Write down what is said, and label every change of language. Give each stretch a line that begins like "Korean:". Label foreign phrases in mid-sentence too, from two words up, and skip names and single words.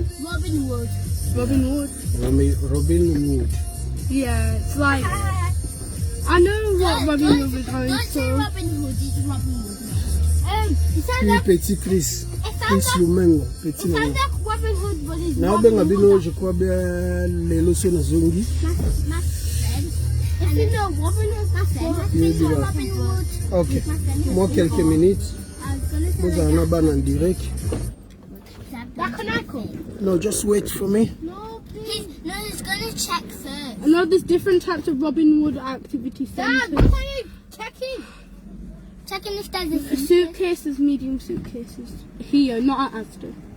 English: Robin Hood. Robin Hood. Robin Hood. Yeah, it's like I know what Robin Hood is going Don't say to. Robin Hood, it's Robin Hood. It sounds
French: Puis
English: like Petit Chris. Chris Lumengo. Petit sounds Lumengo. like Robin Hood, but it's
Lingala: Na
English: Robin
Lingala: benga
English: Hood.
Lingala: bino
French: je crois bien
Lingala: lelo so na zongi.
English: My friend. If you know Robin Hood, My friend. I You think do of that. Robin Hood. Okay. My friend.
French: Moi quelques minutes.
English: I was gonna say
Lingala: Boza na bana
French: en direct.
English: that can I come? No, just wait for me. No, please. No, he's gonna check first. I know there's different types of Robin Hood activity Dad, centres. what are you checking? Checking if there's a Suitcases, medium suitcases. Here, not at Asda.